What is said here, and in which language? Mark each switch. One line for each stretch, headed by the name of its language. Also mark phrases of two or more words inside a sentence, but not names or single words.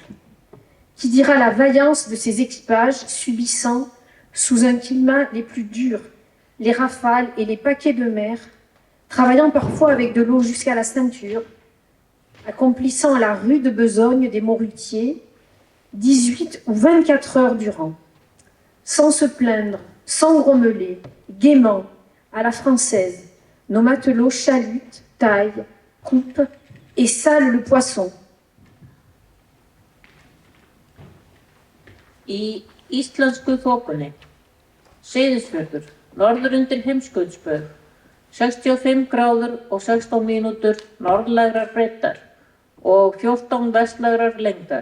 French: Qui dira la vaillance de ces équipages subissant, sous un climat les plus durs, les rafales et les paquets de mer, travaillant parfois avec de l'eau jusqu'à la ceinture, accomplissant la rude besogne des morutiers 18 ou 24 heures durant, sans se plaindre, sans grommeler, gaiement, à la française, nos matelots chalutent, taillent, coupent et salent le poisson.
Icelandic: Í íslensku þokunni. Seyðisfjörður, norður undir heimskautsbaug, 65 gráður og 16 mínútur norðlægrar breiddar og 14 vestlægrar lengdar.